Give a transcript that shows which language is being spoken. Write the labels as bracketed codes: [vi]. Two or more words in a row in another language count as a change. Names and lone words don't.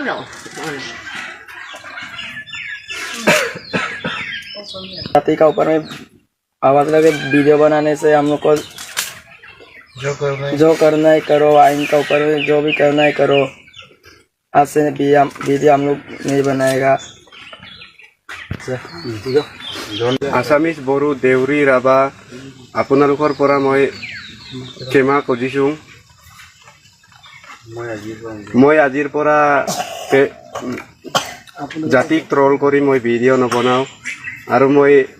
[hi] जाति का ऊपर में आवाज लगे वीडियो बनाने से हम लोग को जो करना है करो आइन का ऊपर में जो भी करना है करो आज से वीडियो हम लोग नहीं बनाएगा [as] আছামিজ বড়ো দেউৰী ৰাভা আপোনালোকৰ পৰা মই ক্ষমা খুজিছোঁ মই আজিৰ পৰা জাতিক ট্ৰল কৰি মই ভিডিঅ' নবনাওঁ আৰু মই